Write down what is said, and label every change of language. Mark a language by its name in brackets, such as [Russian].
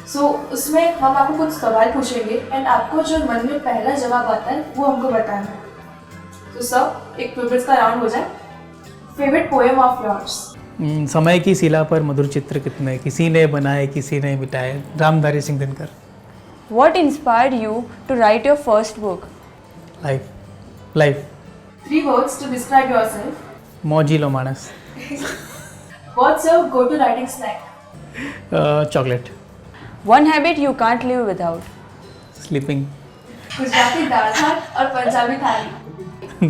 [Hindi] सो उसमें हम आपको कुछ सवाल पूछेंगे एंड आपको जो मन में पहला जवाब आता है वो हमको बताना है। तो सर, एक क्विक बिट्स का राउंड हो जाए। [English] Favourite poem of yours? [Hindi] समय की शिला पर मधुर चित्र कितने, किसी ने बनाए किसी ने मिटाए, Ramdhari Singh Dinkar. [English] What inspired you to write your first book? Life 3 words to describe yourself. [Gujarati] मौजिलो Manas. [English] What's your go-to writing snack? Chocolate. One habit you can't live without. Sleeping. [Hindi] Gujarati दाल भात और पंजाबी थाली?